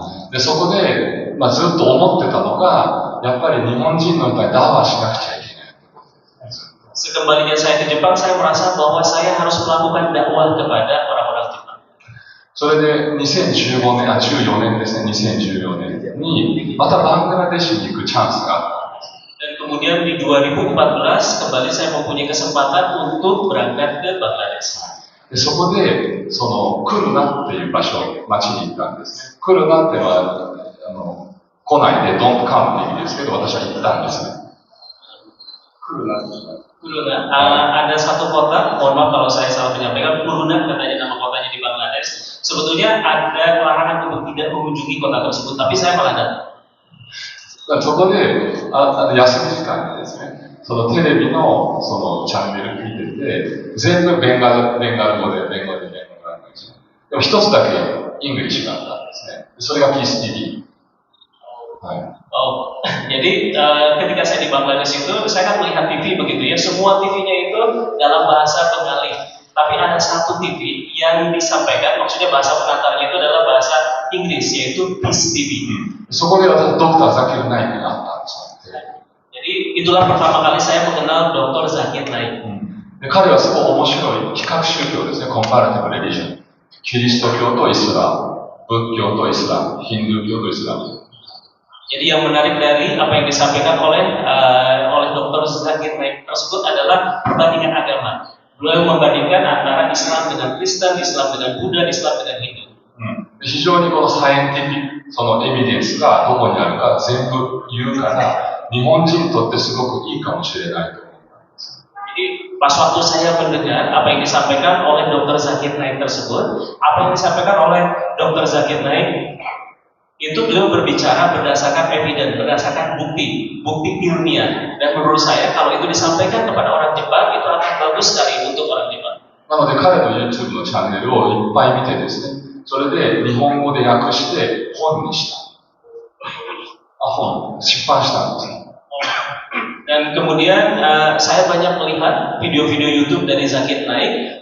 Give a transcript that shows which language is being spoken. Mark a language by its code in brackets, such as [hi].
[ja] で、そこで、ずっと思ってたのが、やっぱり日本人の人にダワしなくちゃいけない。 [id] Sekembalinya saya ke Jepang, saya merasa bahwa saya harus melakukan dakwah kepada orang-orang Jepang. [ja] それで14年ですね、2014年にまたバングラデシュに行くチャンスがあったんです。 [id] Dan kemudian di 2014 kembali saya mempunyai kesempatan untuk berangkat ke Bangladesh. [ja] でそこで、クルナっていう場所、町に行ったんですね。クルナってのは、来ないで、 [en] don't come [ja] って意味ですけど、私は行ったんですね。 [id] Kuruna. Ada satu kota, mohon maaf kalau saya salah menyampaikan, Kuruna katanya nama kotanya di Bangladesh. Sebetulnya ada larangan untuk tidak mengunjungi kota tersebut, tapi saya malah datang. [ja] そこで、休み時間にですね、テレビのチャンネル見てて、全部ベンガル語で、ベンガル語なんですよ。でも一つだけイングリッシュがあったんですね。それが Peace TV。はい。 [id] Jadi ketika saya di Bangladesh itu, saya kan melihat TV begitu ya, semua TV-nya itu dalam bahasa Bengali. Tapi ada satu TV yang disampaikan, maksudnya bahasa pengantarnya itu adalah bahasa Inggris, yaitu Peace TV. [ja] そこで私、ドクターザキルナイクに会ったんですよ。 [id] Jadi itulah pertama kali saya mengenal Dr. Zakir Naik. [ja] で彼はすごい面白い比較宗教ですね、コンパラティブレリジョン。キリスト教とイスラム、仏教とイスラム、ヒンドゥー教とイスラム。 [id] Jadi yang menarik dari apa yang disampaikan oleh Dr. Zakir Naik tersebut adalah perbandingan agama. Beliau membandingkan antara Islam dengan Kristen, Islam dengan Buddha, Islam dengan Hindu. [ja] 非常にこのサイエンティフィック、そのエビデンスがどこにあるか全部言うから、日本人にとってすごくいいかもしれないと思ったんです。 [id] Jadi pas waktu saya mendengar apa yang disampaikan oleh Dr. Zakir Naik tersebut, apa yang disampaikan oleh Dr. Zakir Naik itu beliau berbicara berdasarkan evidence, berdasarkan bukti ilmiah. Dan menurut saya kalau itu disampaikan kepada orang Jepang itu akan bagus sekali untuk orang Jepang. [ja] なので彼の YouTube のチャンネルをいっぱい見てですね、それで日本語で訳して本にした。出版したんです。 [id] Dan kemudian saya banyak melihat video-video YouTube dari Zakir Naik.